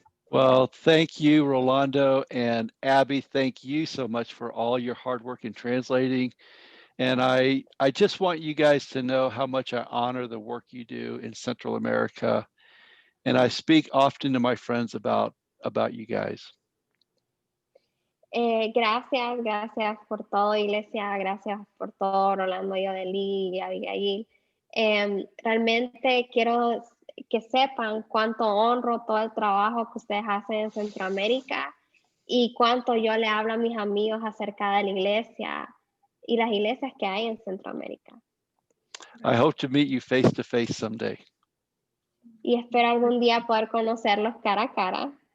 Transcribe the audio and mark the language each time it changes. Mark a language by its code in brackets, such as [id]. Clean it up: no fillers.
[en] Well, thank you, Rolando, and Abby, thank you so much for all your hard work in translating. And I just want you guys to know how much I honor the work you do in Central America. And I speak often to my friends about you guys. [es] Gracias por todo, Iglesia. Gracias por todo, Rolando, Yodeli y Abigail. Realmente quiero que sepan cuánto honro todo el trabajo que ustedes hacen en Centroamérica y cuánto yo le hablo a mis amigos acerca de la iglesia y las iglesias que hay en Centroamérica. [en] I hope to meet you face to face someday. [es] Y espero algún día poder conocerlos cara a cara.